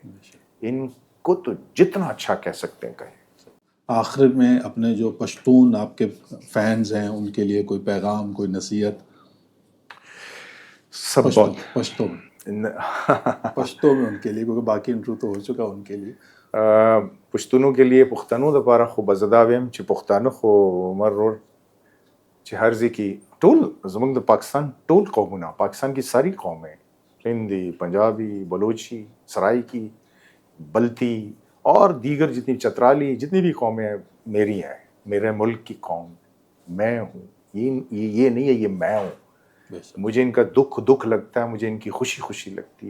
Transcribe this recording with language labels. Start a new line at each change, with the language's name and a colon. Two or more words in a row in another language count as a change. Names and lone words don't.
Urdu: ان کو تو جتنا اچھا کہہ سکتے ہیں کہیں. آخر میں اپنے جو پشتون آپ کے فینز ہیں ان کے لیے کوئی پیغام، کوئی نصیحت؟ سب بہت پشتوں میں ان کے لیے، کیونکہ باقی انٹرو تو ہو چکا ان کے لیے. پشتونوں کے لیے
Pashto: پښتنو دپاره خو به زه دا ویم چې پښتانه خو عمر رور چې هر ځای کې ټول زموږ د پاکستان ټول قومونه،
Urdu: پاکستان کی ساری قومیں، ہندی، پنجابی، بلوچی، سرائکی، بلتی اور دیگر جتنی چترالی جتنی بھی قومیں ہیں میری ہیں، میرے ملک کی قوم میں ہوں. یہ نہیں ہے، یہ میں ہوں. مجھے ان کا دکھ لگتا ہے، مجھے ان کی خوشی لگتی ہے.